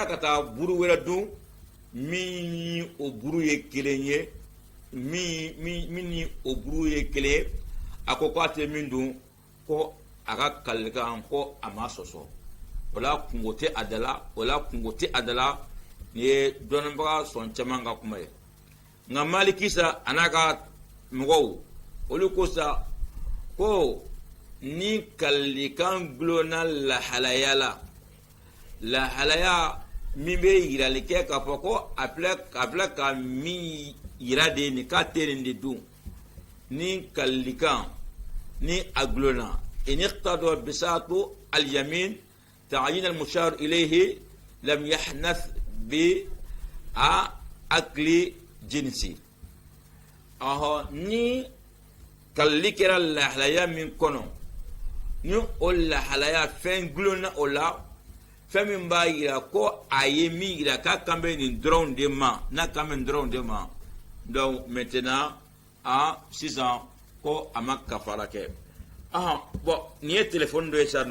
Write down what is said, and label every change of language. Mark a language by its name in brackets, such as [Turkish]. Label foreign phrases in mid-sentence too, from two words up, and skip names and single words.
[Bambara] ka taa buru wɛrɛ dun min ni o buru ye kelen ye min ni o buru ye kelen ye a ko a tɛ min dun ko a ka kalikan ko a ma sɔsɔ o la kungo tɛ a da la ni ye dɔnnibaga sɔn caman ka kuma ye nka Maliki sa a n'a ka mɔgɔw olu ko sa ko ni kalikan gulonna lahalaya min bɛ yirali kɛ k'a fɔ ko a filɛ ka min yira de nin k'a tɛ nin de dun ni kalikan ni a gulonna [Arabic] إن اقتضى بساط اليمين تعيين المشار إليه لم يحنث ب [Bambara] akli jinsi ni kalli kɛra lahalaya min kɔnɔ ni o lahalaya fɛn gulonna o la fɛn min b'a yira ko a ye min yira k'a kan bɛ nin dɔrɔn de ma n'a kan bɛ dɔrɔn de ma [French] donc maintenant [Bambara] sisan ko a ma kafara kɛ bon nin ye téléphone dɔ ye sa